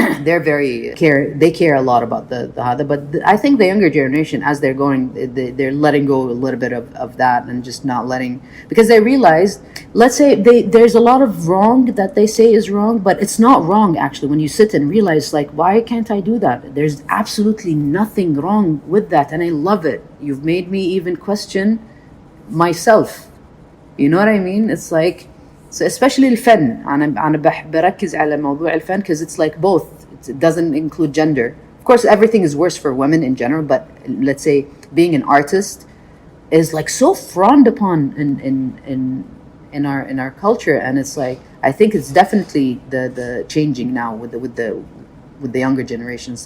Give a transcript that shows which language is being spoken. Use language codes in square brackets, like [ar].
[en] they're they care a lot about the hada. But I think the younger generation, as they're going, they're letting go a little bit of that, and just not letting, because they realize, let's say there's a lot of wrong that they say is wrong, but it's not wrong actually. When you sit and realize, like, why can't I do that? There's absolutely nothing wrong with that, and I love it. You've made me even question myself. You know what I mean? It's like, so especially الفن. [ar] أنا بركز على موضوع الفن [en] because it's like both. It doesn't include gender. Of course, everything is worse for women in general, but let's say being an artist is like so frowned upon in our culture, and it's like, I think it's definitely the changing now with the younger generations.